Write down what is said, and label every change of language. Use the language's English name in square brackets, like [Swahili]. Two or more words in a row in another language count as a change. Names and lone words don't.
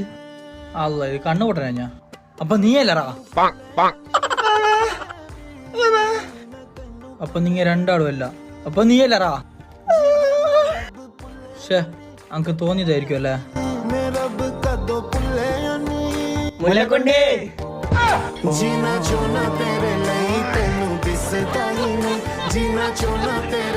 [Malayalam] അല്ല ഇത് കണ്ണു പൊട്ടനാ ഞാൻ. അപ്പൊ നീയല്ലറാ? അപ്പൊ നിങ്ങ രണ്ടാളും അല്ല. അപ്പൊ നീയല്ലറാ? ഷേ അനക്ക് തോന്നിയതായിരിക്കും അല്ലേ? മുല്ലക്കുണ്ടി. [Hindi] जीना जो ना तेरे लिए [Punjabi] ਤੈਨੂੰ ਦਿਸਦਾ [Hindi] ही नहीं जीना जो ना तेरे